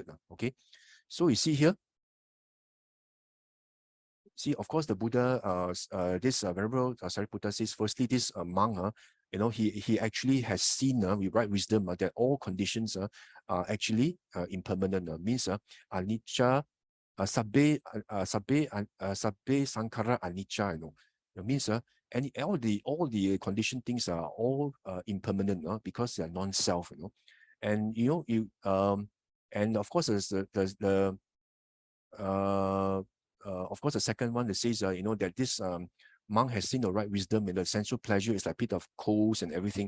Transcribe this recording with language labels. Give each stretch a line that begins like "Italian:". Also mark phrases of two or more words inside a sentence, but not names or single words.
English: Okay, so you see here. See, of course, the Buddha, this Venerable Sariputta says, firstly, this monk, he actually has seen with right wisdom that all conditions are actually impermanent.
Pali: Means anicca, sabbe sankhara anicca.
English: Means all the conditioned things are all impermanent because they are non-self. And and of course, of course, the second one that says, that this monk has seen the right wisdom, and the sensual pleasure is like a bit of coals and everything.